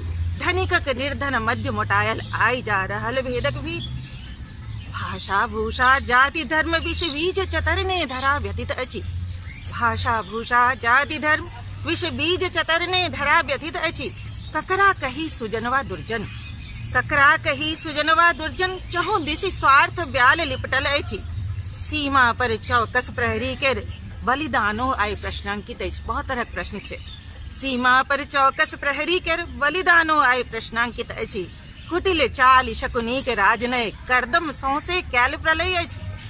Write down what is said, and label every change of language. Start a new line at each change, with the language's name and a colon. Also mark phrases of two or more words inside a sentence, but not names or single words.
Maithili: धनिकक निर्धन मध्य मोटायल आई जा रहल भेदक भीत। भाषा भूषा जाति धर्म विष बीज चतरने धरा व्यथित अछि। भाषा भूषा जाति धर्म विष बीज चतरने धरा व्यथित अछि। ककरा कही सुजनवा दुर्जन। ककरा कही सुजनवा दुर्जन चहु दिशि स्वार्थ ब्याल लिपटल अछि। सीमा पर चौकस प्रहरी के बलिदानो आय प्रश्नांकित अछि। बहुत तरह प्रश्न छै। सीमा पर चौकस प्रहरी के बलिदानो आय प्रश्नांकित अछि। कुटिल चाल शकुनी के राजनय करदम सौसे कैल प्रलय अछि।